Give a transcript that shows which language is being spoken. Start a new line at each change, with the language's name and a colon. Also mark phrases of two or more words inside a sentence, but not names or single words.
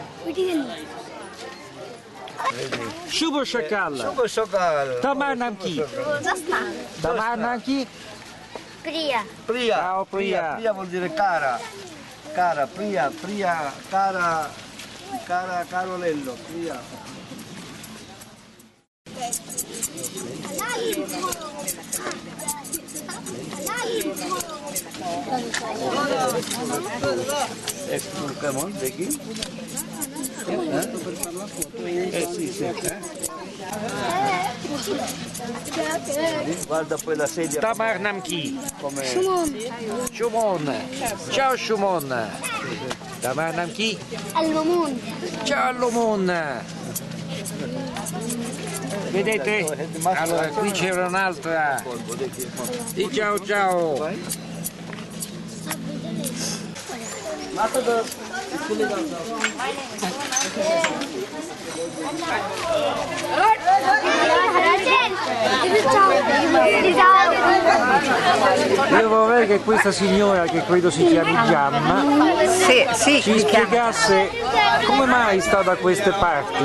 Bangla: শুভ সকাল। শুভ সকাল। তোমার নাম কি? তোমার নাম কি?
Italian: Priya. Priya. Ciao, Priya. Priya vuol dire cara. Cara, Priya, Priya, cara, cara, Carolello, Priya.
Bangla: কেমন দেখি?
Italian: Sì, sì. Guarda poi la sedia.
Bangla: তোমার নাম কি?
Italian: Come... সুমন। Ciao Shumon.
Bangla: তোমার নাম কি?
Italian: Al-Mamun. Ciao Lumon. Vedete? Allora qui c'era un'altra. Di ciao ciao. Io vorrei che questa signora, che credo si chiami Giamma, ci spiegasse come mai sta da queste parti.